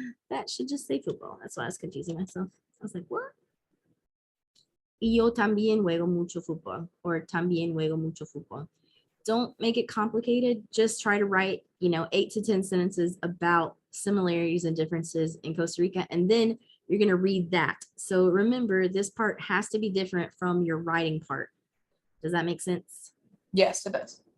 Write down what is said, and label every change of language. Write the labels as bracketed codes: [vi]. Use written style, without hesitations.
[en] That should just say football. That's why I was confusing myself. I was like, what? [es] Y yo también juego mucho fútbol, or también juego mucho fútbol. [en] Don't make it complicated. Just try to write, 8 to 10 sentences about similarities and differences in Costa Rica, and then you're going to read that. So remember, this part has to be different from your writing part. Does that make sense? Yes, it does.